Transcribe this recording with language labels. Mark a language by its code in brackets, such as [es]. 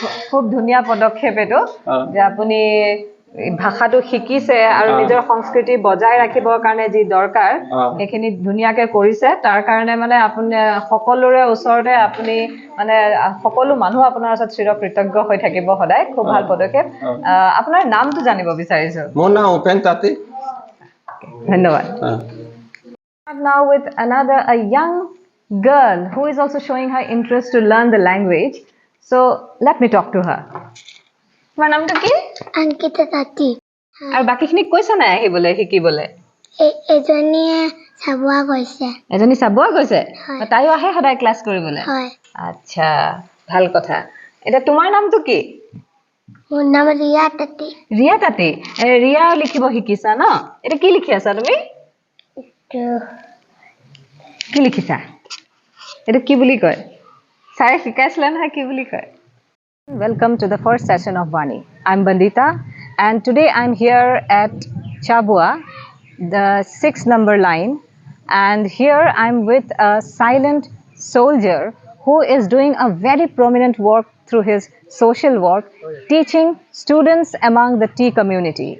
[as] খুব ধুনীয়া পদক্ষেপ এটো যে আপুনি ভাষাটো শিকিছে আৰু নিজৰ সংস্কৃতি বজাই ৰাখিবৰ কাৰণে যি দৰকাৰ এখিনি ধুনীয়াকে কৰিছে তাৰ কাৰণে মানে আপুনি সকলোৰে ওচৰতে আপুনি মানে সকলো মানুহ আপোনাৰ ওচৰত চিৰকৃতজ্ঞ হৈ থাকিব সদায় খুব ভাল পদক্ষেপ আপোনাৰ নামটো জানিব বিচাৰিছো মোৰ নাম উপেন তাঁতী [en] ধন্যবাদ Now with another a young girl who is also showing her interest to learn the language. So let me talk to her. Your name is Ankita Tati. [as] আৰু বাকিখিনি কৈছা নাই আহিবলৈ শিকিবলৈ এজনীয়ে চাবুৱা গৈছে এজনী চাবুৱা গৈছে তাইও আহে সদায় ক্লাছ কৰিবলৈ হয় আচ্ছা ভাল কথা এটা তোমাৰ নামটো কি মোৰ নাম ৰিয়া তাঁতী ৰিয়া লিখিব শিকিছা ন এটা কি লিখি আছা তুমি কি লিখিছা এটা কি বুলি কয় ছাৰে শিকাইছিলে নহয় কি বুলি কয় [en] Welcome to the first session of Vani. I'm Bandita and today I'm here at Chabua, the 6 number line, and here I'm with a silent soldier who is doing a very prominent work through his social work, teaching students among the Tea community.